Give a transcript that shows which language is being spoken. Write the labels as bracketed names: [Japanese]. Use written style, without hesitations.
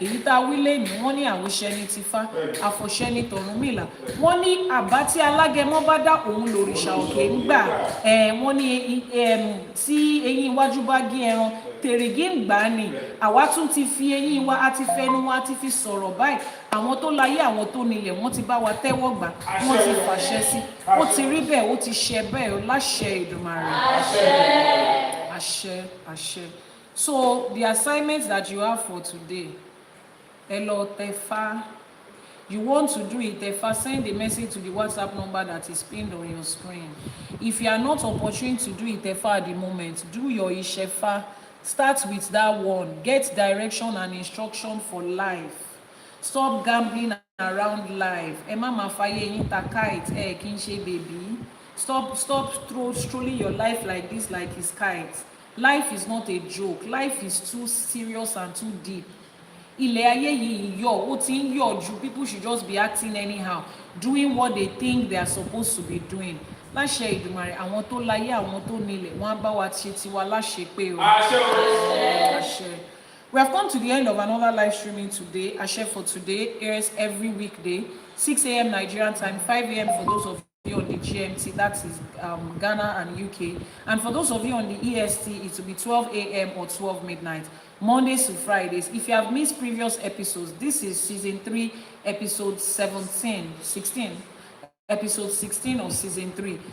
[Yoruba] èyí tá a wí lẹ́nu wọ́n ní àwíṣẹ́ ní tìfá àfọ̀ṣẹ́ ní tọ̀rúnmìlà wọ́n ní àbá tí alágẹmọ bá dá òun lòrìṣà òkè ń gbà wọ́n ní tí eyín iwájú bá gé ẹran tèrègé ń gbà á ni àwa tún ti fi eyín wa àti fẹnu wa ti fi sọ̀rọ̀ báyìí àwọn tó láyé àwọn tó nílẹ̀ wọ́n ti bá wa tẹ́wọ́ gbà wọ́n ti fàṣẹ sí ó ti rí bẹ́ẹ̀ ó ti ṣe bẹ́ẹ̀ láṣẹ Èdùmàrè àṣẹ àṣẹ. [English] So the assignment that you have for today, Elo Tefa, you want to do it, Tefa, send a message to the WhatsApp number that is pinned on your screen. If you are not opportune to do it, Tefa, at the moment, do your Ishefa. Start with that one. Get direction and instruction for life. Stop gambling around life. Emma Mafaye Intakite, Kinshe baby. Stop strolling your life like this, like it's kite. Life is not a joke. Life is too serious and too deep. [Yoruba] Ilé ayé yìí yọ̀, ó ti ń yọ̀ jù. [English] People should just be acting anyhow, doing what they think they are supposed to be doing. [Yoruba] Láṣẹ Èdùmàrè, àwọn tó láyé, àwọn tó nílẹ̀, wọ́n á bá wa ṣe tiwa láṣẹ pé o. Àṣẹ. [English] We have come to the end of another live streaming today. Àṣẹ for today airs every weekday, 6 a.m. Nigerian time, 5 a.m. for those of you on the GMT, that is Ghana and UK, and for those of you on the EST, it will be 12 a.m. or 12 midnight, Mondays to Fridays. If you have missed previous episodes, this is season 3, episode 16 of season 3.